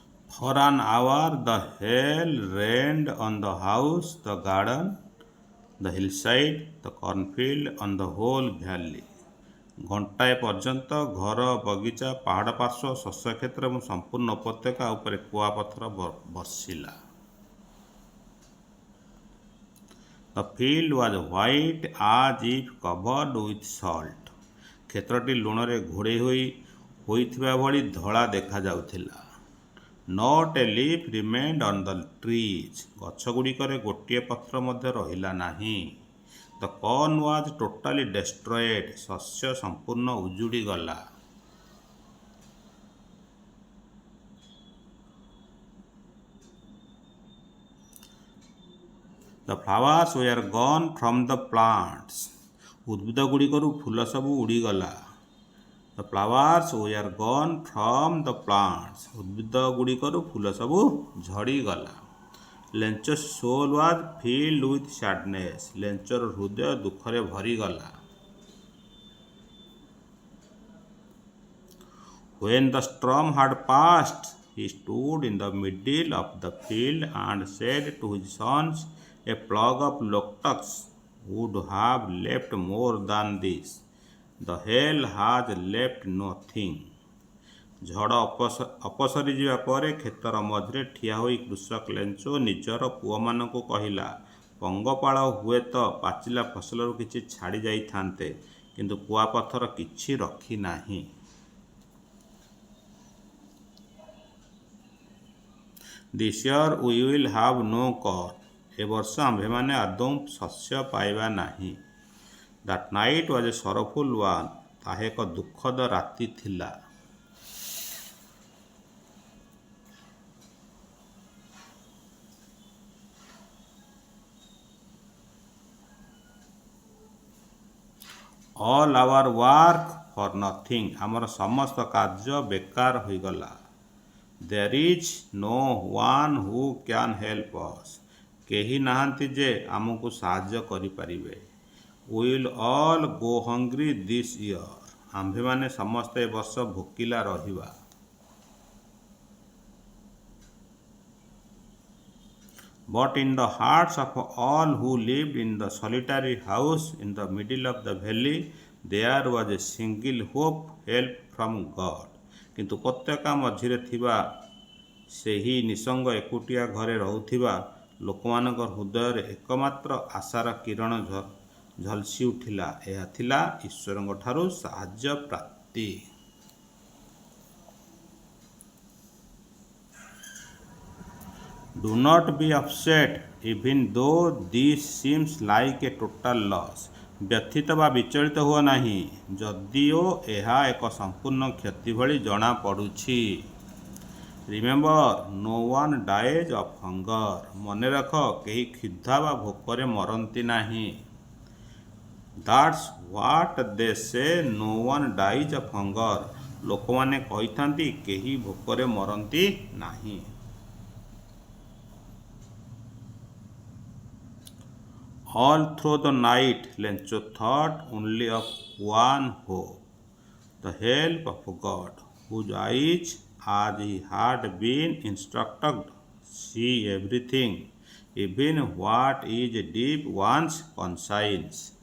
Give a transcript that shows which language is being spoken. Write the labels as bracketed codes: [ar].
[en] For an hour the hail rained on the house, the garden, the hillside, the cornfield, on the whole valley. [or] ଘଣ୍ଟାଏ ପର୍ଯ୍ୟନ୍ତ ଘର, ବଗିଚା, ପାହାଡ଼ ପାର୍ଶ୍ୱ, ଶସ୍ୟକ୍ଷେତ୍ର ଏବଂ ସମ୍ପୂର୍ଣ୍ଣ ଉପତ୍ୟକା ଉପରେ କୁଆପଥର ବର୍ଷିଲା। [en] The field was white as if covered with salt. [or] କ୍ଷେତ୍ରଟି ଲୁଣରେ ଘୋଡ଼େଇ ହୋଇଥିବା ଭଳି ଧଳା ଦେଖାଯାଉଥିଲା। [en] Not a leaf remained on the trees. [or] ଗଛଗୁଡ଼ିକରେ ଗୋଟିଏ ପତ୍ର ମଧ୍ୟ ରହିଲା ନାହିଁ। [en] The corn was totally destroyed. [or] ଶସ୍ୟ ସମ୍ପୂର୍ଣ୍ଣ ଉଜୁଡ଼ି ଗଲା। [en] The flowers were gone from the plants. [or] ଉଦ୍ଭିଦଗୁଡ଼ିକରୁ ଫୁଲ ସବୁ ଉଡ଼ିଗଲା। [en] The flowers were gone from the plants. [or] ଉଦ୍ଭିଦଗୁଡ଼ିକରୁ ଫୁଲ ସବୁ ଝଡ଼ିଗଲା। [en] Lench's soul was filled with sadness. [or] ଲେଞ୍ଚର ହୃଦୟ ଦୁଃଖରେ ଭରିଗଲା। [en] When the storm had passed, he stood in the middle of the field and said to his sons, a plug of locusts would have left more than this. The hail has left nothing. [or] ଝଡ଼ ଅପସରି ଯିବା ପରେ କ୍ଷେତର ମଝିରେ ଠିଆ ହୋଇ କୃଷକ ଲେଞ୍ଚ ନିଜର ପୁଅମାନଙ୍କୁ କହିଲା, ପଙ୍ଗପାଳ ହୁଏତ ପାଚିଲା ଫସଲରୁ କିଛି ଛାଡ଼ି ଯାଇଥାନ୍ତେ, କିନ୍ତୁ କୁଆପଥର କିଛି ରଖିନାହିଁ। [en] This year we will have no corn. [or] ଏ ବର୍ଷ ଆମ୍ଭେମାନେ ଆଦୌ ଶସ୍ୟ ପାଇବା ନାହିଁ। [en] That night was a sorrowful one. [or] ତାହା ଏକ ଦୁଃଖଦ ରାତି ଥିଲା। [en] All our work for nothing. [or] ଆମର ସମସ୍ତ କାର୍ଯ୍ୟ ବେକାର ହୋଇଗଲା। [en] There is no one who can help us. [or] କେହି ନାହାନ୍ତି ଯେ ଆମକୁ ସାହାଯ୍ୟ କରିପାରିବେ। [en] We will all go hungry this year. [or] ଆମ୍ଭେମାନେ ସମସ୍ତେ ଏ ବର୍ଷ ଭୋକିଲା ରହିବା। [en] But in the hearts of all who lived in the solitary house in the middle of the valley, there was a single hope, help from God. [or] କିନ୍ତୁ ଉପତ୍ୟକା ମଝିରେ ଥିବା ସେହି ନିସଙ୍ଗ ଏକୁଟିଆ ଘରେ ରହୁଥିବା ଲୋକମାନଙ୍କ ହୃଦୟରେ ଏକମାତ୍ର ଆଶାର କିରଣ ଝଲସି ଉଠିଲା। ଏହା ଥିଲା ଈଶ୍ୱରଙ୍କ ଠାରୁ ସାହାଯ୍ୟ ପ୍ରାପ୍ତି। [en] Do not be upset even though this seems like a total loss. [or] ବ୍ୟଥିତ ବା ବିଚଳିତ ହୁଅ ନାହିଁ ଯଦିଓ ଏହା ଏକ ସମ୍ପୂର୍ଣ୍ଣ କ୍ଷତି ଭଳି ଜଣାପଡ଼ୁଛି। [en] Remember, no one dies of hunger. [or] ମନେ ରଖ କେହି କ୍ଷୁଧା ବା ଭୋକରେ ମରନ୍ତି ନାହିଁ। [en] That's what they say, no one dies of hunger. [or] ଲୋକମାନେ କହିଥାନ୍ତି କେହି ଭୋକରେ ମରନ୍ତି ନାହିଁ। [en] All through the night, Lencho thought only of one hope, the help of God, whose eyes, as he had been instructed, see everything, even what is deep one's conscience.